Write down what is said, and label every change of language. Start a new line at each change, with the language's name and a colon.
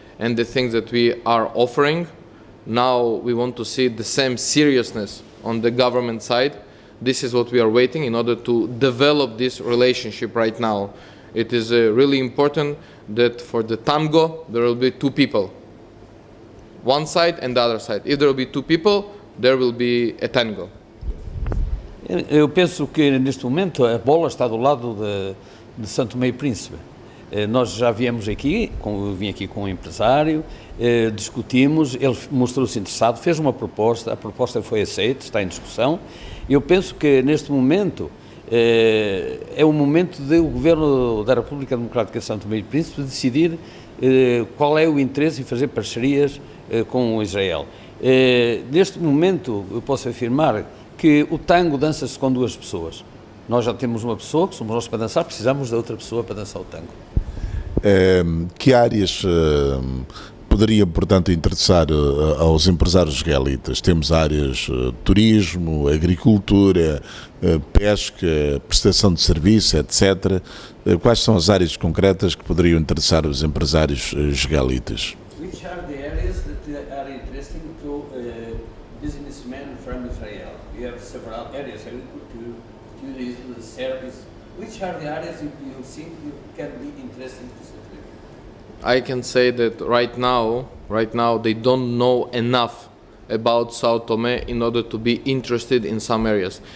English: And the things that we are offering, now we want to see the same seriousness on the government side. This is what we are waiting in order to develop this relationship right now. It is really important that for the tango there will be two people, one side and the other side. If there will be two people, there will be a tango.
Portuguese: Eu penso que neste momento a bola está do lado de São Tomé e Príncipe. Nós já viemos aqui, eu vim aqui com um empresário, discutimos, ele mostrou-se interessado, fez uma proposta, a proposta foi aceita, está em discussão. Eu penso que neste momento é o momento do Governo da República Democrática de São Tomé e Príncipe decidir qual é o interesse em fazer parcerias com Israel. Neste momento eu posso afirmar que o tango dança-se com duas pessoas. Nós já temos uma pessoa, que somos nós para dançar, precisamos de outra pessoa para dançar o tango. Que áreas poderia, portanto, interessar aos empresários israelitas? Temos áreas turismo, agricultura, pesca, prestação de serviço, etc. Quais são as áreas concretas que poderiam interessar os empresários israelitas?
English: Which are the areas that are interesting to businessmen from Israel? You have several areas, agriculture, tourism, service. Which are the areas you think you can be interesting to São Tomé? I can say that right now they don't know enough about Sao Tome in order to be interested in some areas.